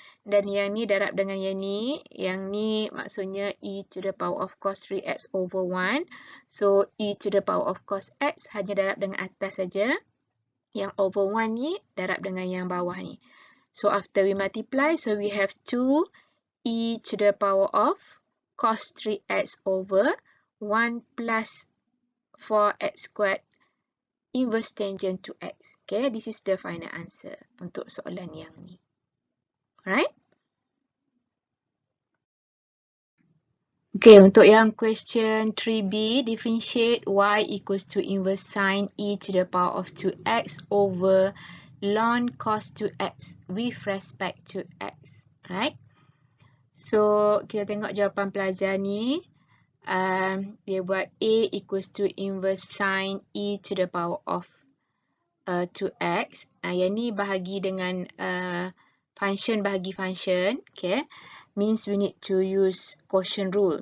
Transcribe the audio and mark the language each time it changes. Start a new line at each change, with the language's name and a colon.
Malay: Dan yang ni darab dengan yang ni. Yang ni maksudnya
English: e to the power of cos 3x over 1.
Malay: So, e to the power of cos x hanya darab dengan atas saja. Yang over 1 ni darab dengan yang bawah ni.
English: So, after we multiply, so we have 2 e to the power of cos 3x over 1 plus 4x squared inverse tangent to x. Okay, this is the final answer
Malay: untuk soalan yang ni.
English: Alright? Okay,
Malay: untuk yang
English: question 3b, differentiate y equals to inverse sine e to the power of 2x over ln cos 2x with respect to x. Right?
Malay: So, kita tengok jawapan pelajar ni. Dia buat
English: a equals to inverse sine e to the power of 2x.
Malay: Yang ni bahagi dengan function bahagi function.
English: Okay. Means we need to use quotient rule.